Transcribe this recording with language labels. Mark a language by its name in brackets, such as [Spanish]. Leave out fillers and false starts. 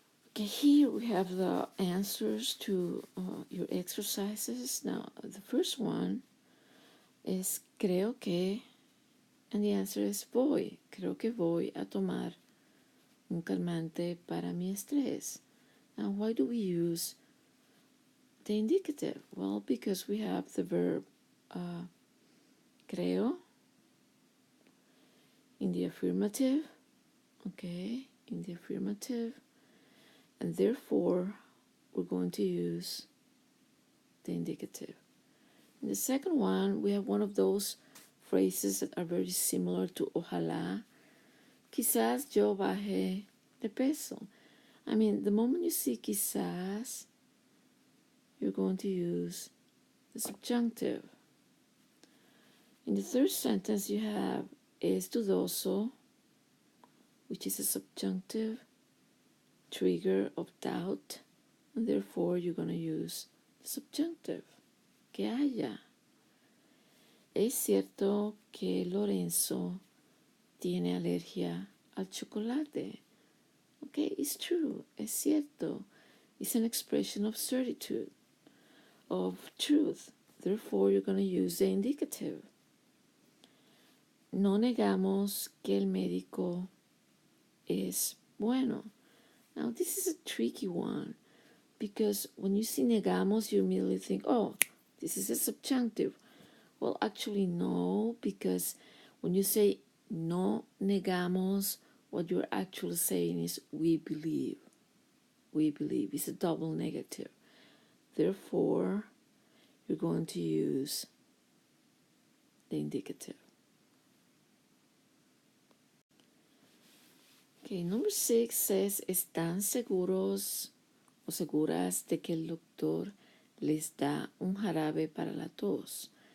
[English] Okay, here we have the answers to your exercises. Now, the first one is [Spanish] creo que, [English] and the answer is voy. [Spanish] Creo que voy a tomar un calmante para mi estrés. [English] Now, why do we use the indicative? Well, because we have the verb creo in the affirmative, okay, in the affirmative, and therefore we're going to use the indicative. In the second one, we have one of those phrases that are very similar to ojalá. [Spanish] Quizás yo baje de peso. [English] I mean, the moment you see quizás, you're going to use the subjunctive. In the third sentence, you have [Spanish] es dudoso, [English] which is a subjunctive trigger of doubt, and therefore you're going to use the subjunctive. [Spanish] Que haya. Es cierto que Lorenzo tiene alergia al chocolate. [English] Okay, it's true. [Spanish] Es cierto. [English] It's an expression of certitude, of truth. Therefore, you're going to use the indicative. [Spanish] No negamos que el médico es bueno. [English] Now, this is a tricky one because when you see negamos, you immediately think, oh, this is a subjunctive. Well, actually, no, because when you say [Spanish] no negamos, [English] what you're actually saying is we believe. We believe. It's a double negative. Therefore, you're going to use the indicative. Okay, number 6 says, [Spanish] ¿están seguros o seguras de que el doctor les da un jarabe para la tos?